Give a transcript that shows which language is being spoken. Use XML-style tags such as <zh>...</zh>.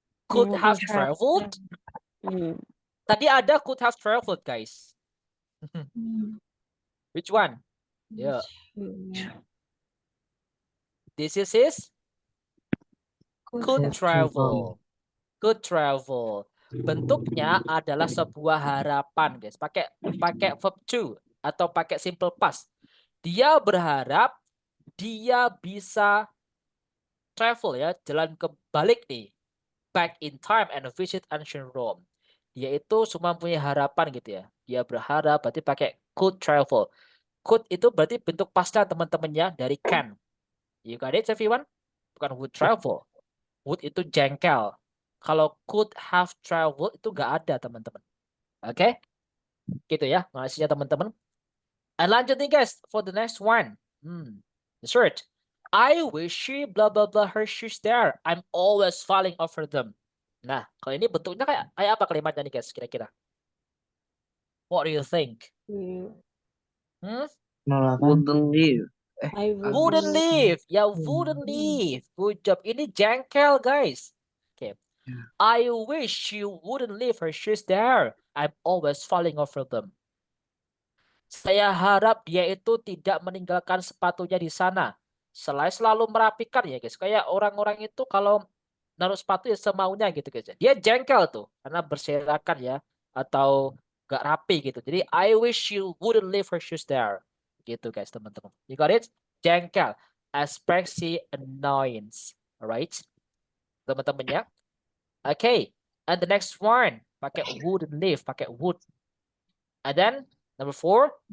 <en>Could have traveled?</en> <id>Tadi ada</id> <en>could have traveled guys. Which one? Yeah. This is his could travel. Could travel.</en> <id>Bentuknya adalah sebuah harapan, guys. Pakai verb to atau pakai simple past. Dia berharap dia bisa travel ya, jalan kebalik nih.</id> <en>Back in time and visit ancient Rome.</en> <id>Dia itu cuma punya harapan gitu ya. Dia berharap berarti pakai could travel. Could itu berarti bentuk pastnya teman-temannya dari can.</id> <en>You got it everyone? Bukan would travel. Would</en> <id>itu jengkel. Kalau could have traveled itu nggak ada teman-teman. Oke? Gitu ya analisisnya teman-teman.</id> <en>And</en> <id>lanjut nih</id> <en>guys for the next one. The third. I wish she blah blah blah her shoes there. I'm always falling over them.</en> <id>Nah, kalau ini bentuknya kayak apa kalimatnya nih guys kira-kira?</id> <en>What do you think? Wouldn't leave. Wouldn't leave. Ya, wouldn't leave. Good job.</en> <id>Ini jengkel guys. Oke.</id> <en>I wish she wouldn't leave her shoes there. I'm always falling over them.</en> <id>Saya harap dia itu tidak meninggalkan sepatunya di sana. Selalu merapikan ya guys. Kayak orang-orang itu kalau naruh sepatu ya semaunya gitu guys. Dia jengkel tuh karena berserakan ya atau gak rapi gitu. Jadi</id> <en>I wish she wouldn't leave her shoes there.</en> <id>Gitu</id> <en>guys teman-teman. You got it? Jengkel. Expresi annoyance. Alright?</en> <id>Teman-teman ya.</id> <en>Okay. And the next one.</en> <id>Pakai</id> <en>wouldn't leave. Pakai would. And then number 4.</en>